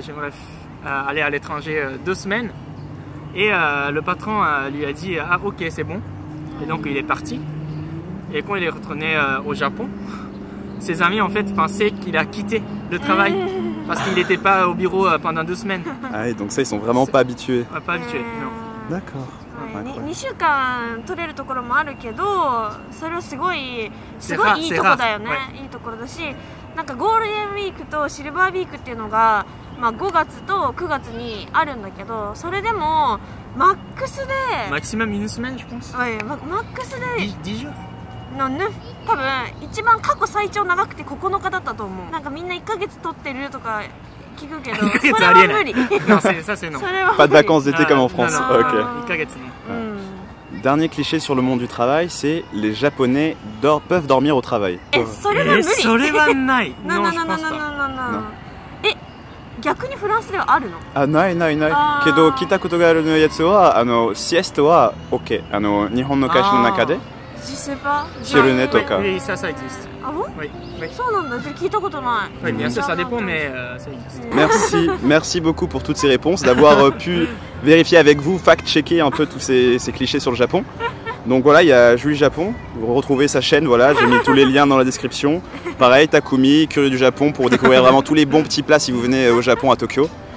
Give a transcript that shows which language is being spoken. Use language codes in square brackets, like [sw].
[fr] J'aimerais aller à l'étranger 2 semaines. Et le patron lui a dit, ah ok, c'est bon. Et donc il est parti. Et quand il est retourné au Japon, ses amis en fait pensaient qu'il a quitté le travail parce qu'il n'était pas au bureau pendant 2 semaines. Ah et donc ça, ils sont vraiment pas habitués. Pas habitués, non. D'accord. [ja] 2週間取れるところもあるけど、それはすごいいいとこだよね。いいところだし、なんかゴールデンウィークとシルバーウィークっていうのが、まあ、5月と9月にあるんだけど、それでもマックスで [fr] Maximum une semaine, je pense. [ja] マックスで [fr] 10 jours. [ja] の多分一番過去最長長くて9日だったと思う。なんかみんな1ヶ月取ってるとか聞くけど、それは無理。 [fr] Non, ça c'est non. Pas de vacances d'été comme en France. Non, non, Ok. [ja] 1ヶ月ね。 [fr] Dernier cliché sur le monde du travail, c'est les Japonais peuvent dormir au travail. [ja] それは無理。それはない。 [fr] Non, non, je non, pense non, pas. non, non, non. [ja] 逆にフランスではあるの？あ、ないないないあーけど聞いたことがあるやつはシエストは OK 日本の会社の中で [fr] Je sais pas. [ja] 昼寝とか [fr] Oui, ça existe. Ah bon? Oui, oui. [ja] そうなんだ。じゃあ聞いたことない。 [fr] Oui, bien sûr, ça dépend, mais ça existe. Merci beaucoup pour toutes ces réponses, d'avoir pu vérifier avec vous, fact-checker un peu tous ces clichés sur le Japon. Donc voilà, il y a Julie Japon, vous retrouvez sa chaîne, voilà, j'ai mis tous les liens dans la description. Pareil, Takumi, Curieux du Japon, pour découvrir vraiment tous les bons petits plats si vous venez au Japon, à Tokyo.